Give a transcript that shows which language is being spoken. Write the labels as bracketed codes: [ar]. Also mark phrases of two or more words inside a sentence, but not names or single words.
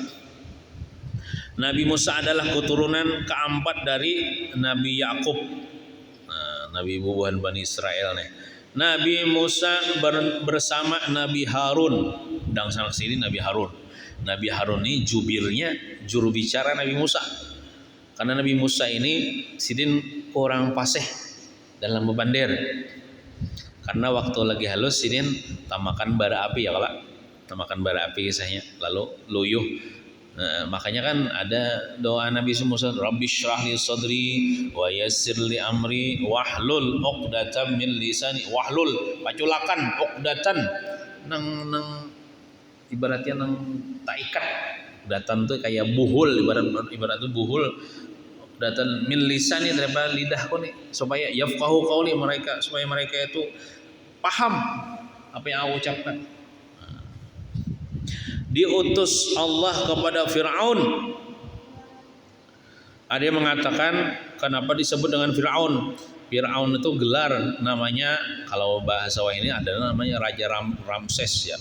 [id] Nabi Musa adalah keturunan keempat dari Nabi Yakub, Nabi bubuhan Bani Israel nih. Nabi Musa bersama Nabi Harun, dan sana sini Nabi Harun. Nabi Harun ini jubirnya, juru bicara Nabi Musa. Karena Nabi Musa ini sidin orang fasih dalam bebandir. [bjn] Karena waktu lagi halus sidin tamakan bara api ya kalau tamakan bara api kisahnya, lalu luyuh. [id] Nah, makanya kan ada doa Nabi Musa, [ar] رب اشرح لي صدري ويسر لي أمري واحلل عقدة من لساني. [bjn] Wahlul paculakan, uqdatan nang ibaratnya nang tak ikat. [id] Uqdatan tuh kayak buhul, ibarat itu buhul. [ar] عقدة من لساني [id] daripada lidahku nih, supaya [ar] يفقهوا قولي [id] mereka, supaya mereka itu paham apa yang aku ucapkan. Diutus Allah kepada Fir'aun. Ada yang mengatakan kenapa disebut dengan Fir'aun. Fir'aun itu gelar namanya, kalau bahasa ini ada namanya Raja Ramses ya.